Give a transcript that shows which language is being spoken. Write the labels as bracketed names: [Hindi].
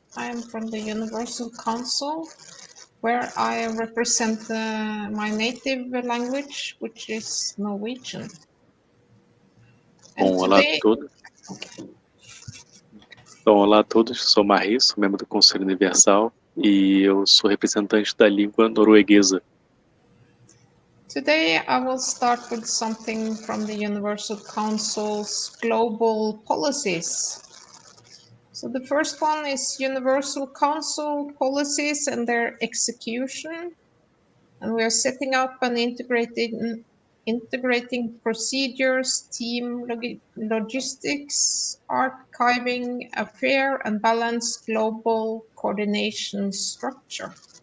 [English] I'm from the Universal Council, where I represent my native language, which is Norwegian. [Portuguese] Bom, olá a todos. Então, olá a todos, sou Marie, sou membro do Conselho Universal e eu sou representante da língua norueguesa. [English] Today I will start with something from the Universal Council's global policies. So the first one is Universal Council policies and their execution. And we are setting up and integrating procedures, team logistics, archiving a fair and balanced global coordination structure.